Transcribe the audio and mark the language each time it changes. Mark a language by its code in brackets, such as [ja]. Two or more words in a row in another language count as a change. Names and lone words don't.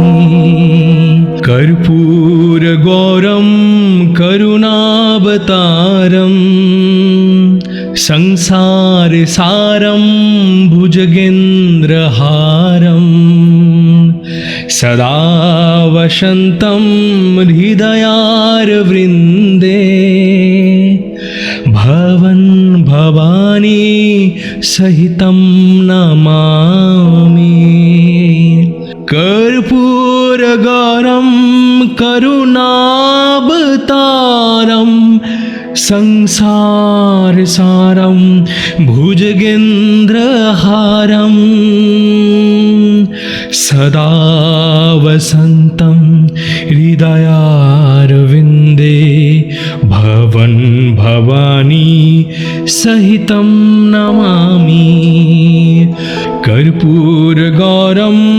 [sa] কর্পূর গৌরম করুণাবতারম সংসার সারম ভুজগেন্দ্রহারম সদা বসন্তম হৃদয়ারবৃন্দে ভবন ভবানী সহিতম নমামি। কর্পূর গৌরম করুণাবতারম संसार सारम भुजगेंद्रहारम सदा वसन्तं हृदयारविन्दे भवन् भवानी सहितं नमामि कर्पूरगौरं